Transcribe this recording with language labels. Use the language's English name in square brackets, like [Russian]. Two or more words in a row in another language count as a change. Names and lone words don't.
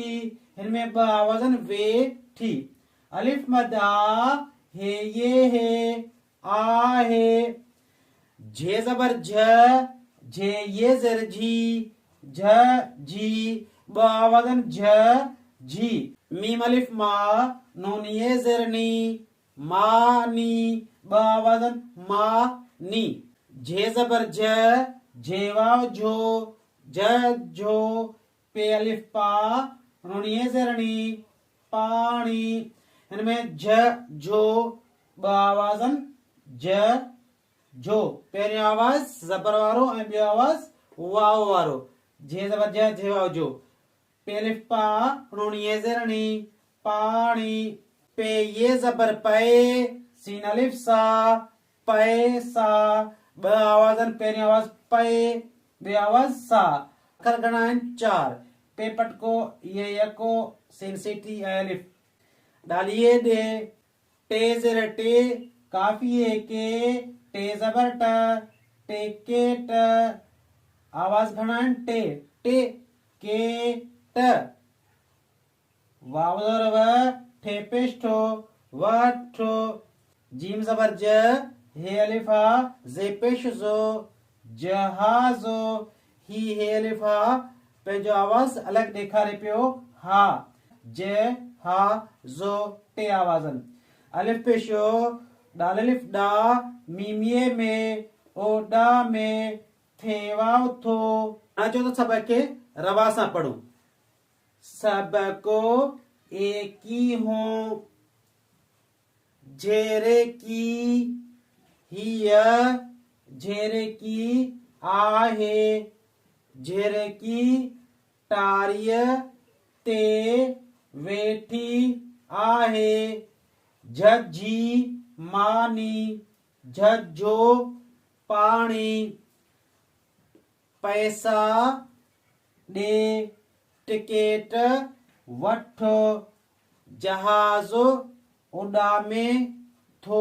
[Sindhi] इनमें ब आवाज़न वे ठी। अलिफ मद आ, हे ये हे, आ हे। झे ज़बर झ, झे ये ज़ेर झी, झ झी। ब आवाज़न झ झी। मीम अलिफ मा, नून ये ज़ेर नी, मा नी। ब आवाज़न मा नी। झे ज़बर झ, झे वाव झो, झ झो। पे अलिफ पा, नून ये ज़ेर नी, पानी। इनमें झ झो, ब आवाज़न झ झो। पहिरियों आवाज़ ज़बर वारो ऐं ॿियो आवाज़ वाव वारो। झे ज़बर झ, झे वाव झो। पे अलिफ पा, नून ये ज़ेर नी, पानी। पे ये ज़बर पे, सीन अलिफ सा, पैसा। ब आवाज़न पहिरियों आवाज़ पे, ॿियो आवाज़ सा। अखर घणा आहिनि? 4। पे पटको, ये यको, सीन सीटी ऐं अलिफ। डालिए दे, टे ज़ेर टे, काफ़िए के, टे ज़बर ट, टे के ट। आवाज़ घणा आहिनि? टे, टे के ट। वाव ज़बर व, ठे पेश ठो, व ठो। जीम ज़बर ज, हे अलिफ हा, ज़े पेश ज़ो, जहाज़ो। ही हे अलिफ हा पंहिंजो आवाज़ अलॻि ॾेखारे पियो, हा, ज हा ज़ो। टे आवाज़न। अलिफ पेशो, डाल अलिफ डा, मीमिये में, ओडा में, थे वाव थो। अचो त सबक खे रवा सां पढ़ूं। सबको एक ही हों, झेरे की, हिय, झेरे की आहे, झेरे की टारिय ते वेठी आहे। झझी मानी, झझो पाणी। पैसा ॾे, टिकेट वठो, जहाज़ उॾामे थो।